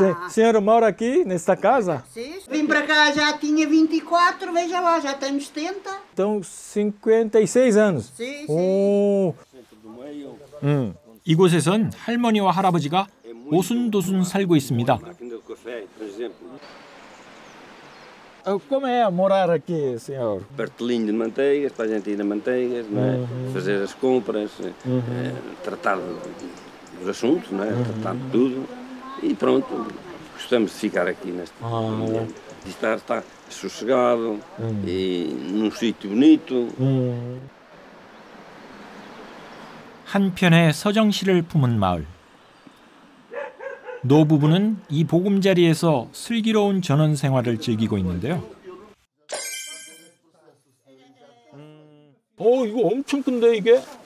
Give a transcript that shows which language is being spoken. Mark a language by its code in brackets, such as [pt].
[pt] Senhora mora aqui nesta casa? Sim. Vim para cá já tinha 24, veja lá, já tenho 70. Então, 56 anos. Sim, sim. [ko] 오. 이곳에선 할머니와 할아버지가 오순도순 살고 있습니다. [pt] Como é morar aqui, senhor? Bartelinho de manteigas, para a gente ir na manteigas, não é? Fazer as compras, tratar dos assuntos, não é? Tratar de tudo. E pronto, gostamos de ficar aqui neste ambiente. De estar sossegado e num sítio bonito. [ko] 한편의 서정시를 품은 마을. 노부부는 이 보금자리에서 슬기로운 전원 생활을 즐기고 있는데요. 이거 엄청 큰데 이게?